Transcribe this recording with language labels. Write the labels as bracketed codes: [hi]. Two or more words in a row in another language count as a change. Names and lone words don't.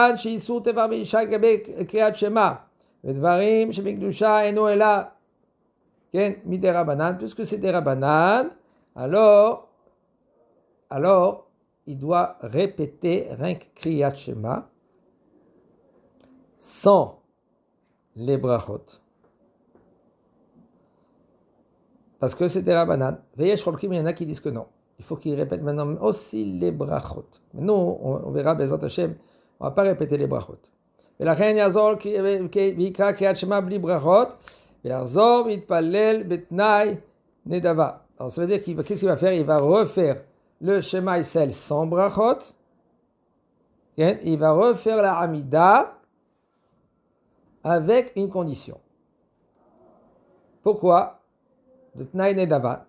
[fr] c'est des Rabbanan, alors il doit répéter rien que [he] קריאת שמע [fr] sans les brachot. Parce que c'est des Rabbanan. Veillez, il y en a qui disent que non. Il faut qu'ils répètent maintenant aussi les brachot. Mais nous, on verra [he] בעזרת השם, [fr] on ne va pas répéter les brachot. [he] ולכן יעזור ויקרא קריאת שמע בלי ברכות, ויחזור ויתפלל בתנאי נדבה. [fr] Alors ça veut dire qu'est-ce qu'il va faire? Il va refaire le Shema Israël sans brachot. Il va refaire la Hamida avec une condition. Pourquoi? de [he] תנאי נדבה.